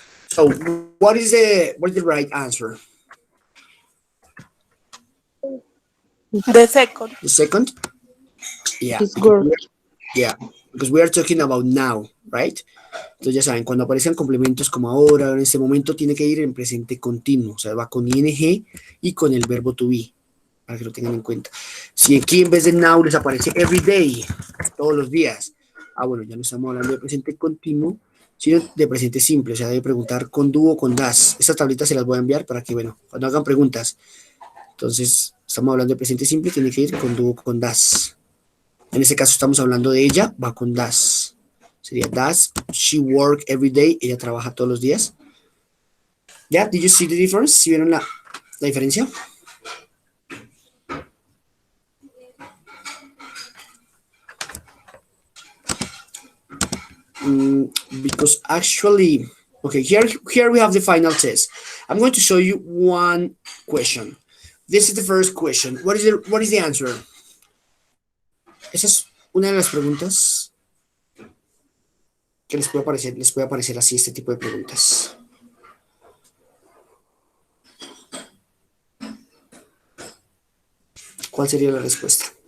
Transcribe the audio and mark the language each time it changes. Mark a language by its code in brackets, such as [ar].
[en] So what is the right answer? The second. The second? Yeah. Is work. Yeah, because we are talking about now, right? [es] Entonces ya saben, cuando aparecen complementos como ahora, en este momento, tiene que ir en presente continuo, o sea, va con ing y con el verbo to be, para que lo tengan en cuenta. Si aquí en vez de now les aparece [en] every day, [es] todos los días, bueno, ya no estamos hablando de presente continuo, sino de presente simple, o sea, debe preguntar con do o con das. Estas tablitas se las voy a enviar para que, bueno, cuando hagan preguntas, entonces, estamos hablando de presente simple, tiene que ir con do o con das. En este caso estamos hablando de ella, va con does. Sería [en] does she work every day? [es] Ella trabaja todos los días. [en] Yeah, did you see the difference? [es] ¿Sí vieron la diferencia? [en] Because actually, okay, here we have the final test. I'm going to show you one question. This is the first question. What is the answer? [es] Esa es una de las preguntas que les puede aparecer así, este tipo de preguntas. ¿Cuál sería la respuesta?